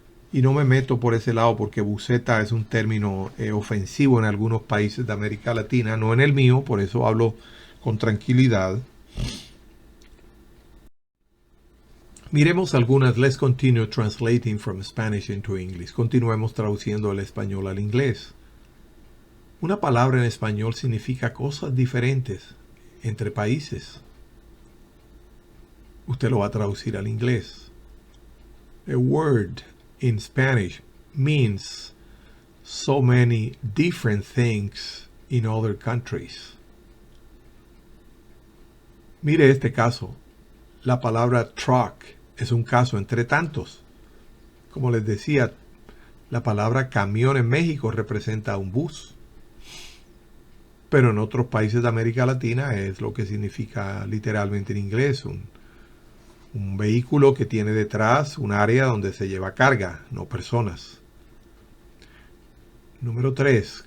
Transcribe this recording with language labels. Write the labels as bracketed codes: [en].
[es] Y no me meto por ese lado porque buseta es un término ofensivo en algunos países de América Latina, no en el mío, por eso hablo con tranquilidad. Miremos algunas. [en] Let's continue translating from Spanish into English. [es] Continuemos traduciendo el español al inglés. Una palabra en español significa cosas diferentes entre países. Usted lo va a traducir al inglés. [en] A word in Spanish means so many different things in other countries. [es] Mire este caso. La palabra truck es un caso entre tantos. Como les decía, la palabra camión en México representa un bus. Pero en otros países de América Latina es lo que significa literalmente en inglés, un vehículo que tiene detrás un área donde se lleva carga, no personas. Número 3.